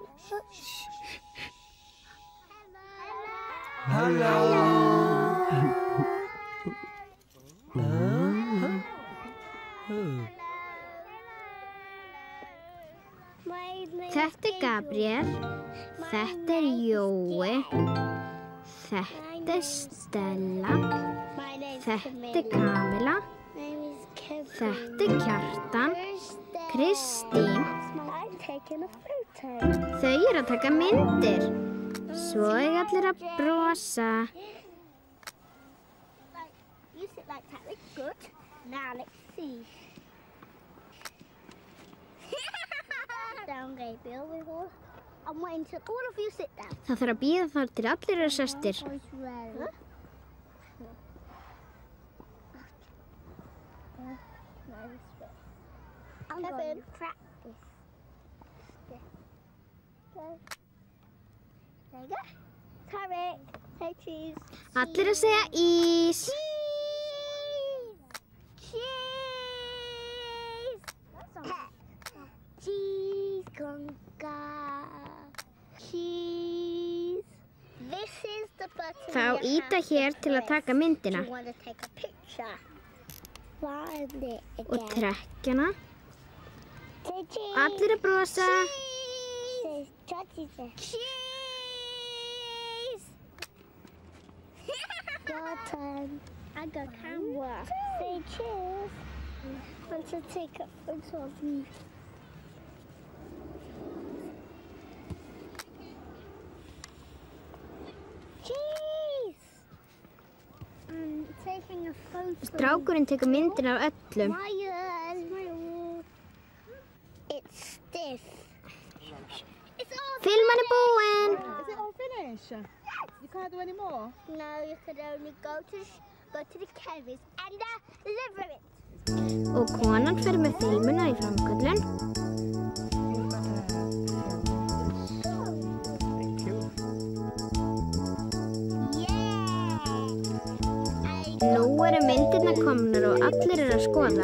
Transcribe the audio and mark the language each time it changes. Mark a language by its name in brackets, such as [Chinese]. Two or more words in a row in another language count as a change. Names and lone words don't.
[Icelandic] Þetta Gabriel, þetta Jói, þetta Stella, þetta Kamila, þetta Kjartan, Kristín. Þau að taka myndir. Svo allir að brosa. [English] You sit like that, that's good. Now let's see. Down, Gabriel. I'm waiting till all of you sit down. [Icelandic] Það þarf að bíða þar til allir eru sestir. [English] Huh? I'm going to practice. Okay. There you go. Tarek, say cheese. [Icelandic] Allir að segja ís. [English] Cheese. Cheese conga. Cheese. This is the button. [Icelandic] Þá íta hér til að taka myndina. [English] You want to take a picture. Find it again. [Icelandic] Og trekkjana. [English] Say cheese. [Icelandic] Allir að brosa. [English] Cheese. Cheese. Your turn. I got camera. Say cheese. Want to take a photo of me. Cheese. I'm taking a photo. [Icelandic] Strákurinn tekur myndir af öllum. [English] Smile. It's stiff. It's all [Icelandic] Filman er búinn. [English] Is it all finished? Yes. You can't do any more? No, you could only go to the chemist and deliver it. [Icelandic] Og konan fer með filmuna í framköllun. Nú eru myndirnar komnar og allir eru að skoða.